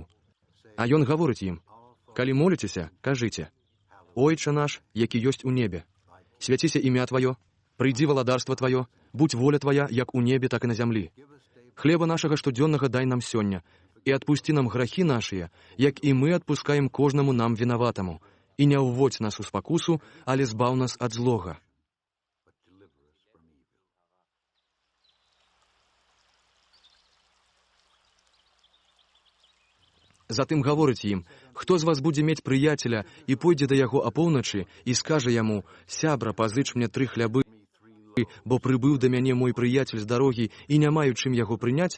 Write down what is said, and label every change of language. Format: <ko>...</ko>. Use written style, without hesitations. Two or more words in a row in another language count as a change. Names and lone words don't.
<be>А ён гаворыць ім: калі моліцеся, кажыце: Ойча наш, які ёсць у небе, свяціся імя Тваё, прыйдзі валадарства Тваё, будь воля Твая, як у небе, так і на зямлі. Хлеба нашага штодзённага дай нам сёння, і адпусці нам грахі нашыя, як і мы адпускаем кожнаму нам вінаватаму, і не ўводзь нас у спакусу, але збаў нас ад злога.</be> <en>but deliver us from evil.</en> <be>Затым гаворыць ім: хто з вас будзе мець прыяцеля і пойдзе да яго апоўначы і скажа яму: сябра, пазыч мне 3 хлябы, бо прыбыў да мяне мой прыяцель з дарогі і не маю чым яго прыняць?</be>